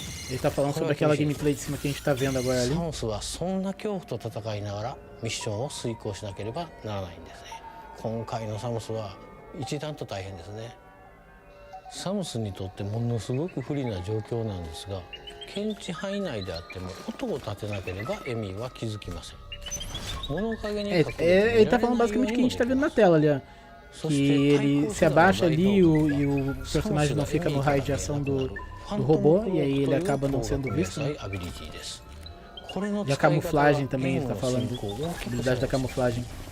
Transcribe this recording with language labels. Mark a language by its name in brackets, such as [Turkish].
[Portuguese] Ele tá falando sobre aquela gameplay de cima que a gente tá vendo agora ali. [Japanese] サムスはそんな恐怖と戦いながらミッションを遂行しなければならないんですね。今回のサムスは一段と大変ですね。サムスにとってものすごく不利な状況なんですが、検知範囲内であっても音を立てなければエミーは気づきません。物陰に隠れて [Portuguese] ele tá falando basicamente o que a gente tá vendo na tela ali, ó. Que ele se abaixa ali e o personagem não fica no raio de ação do robô, e aí ele acaba não sendo visto, né? E a camuflagem também, ele tá falando, a habilidade da camuflagem.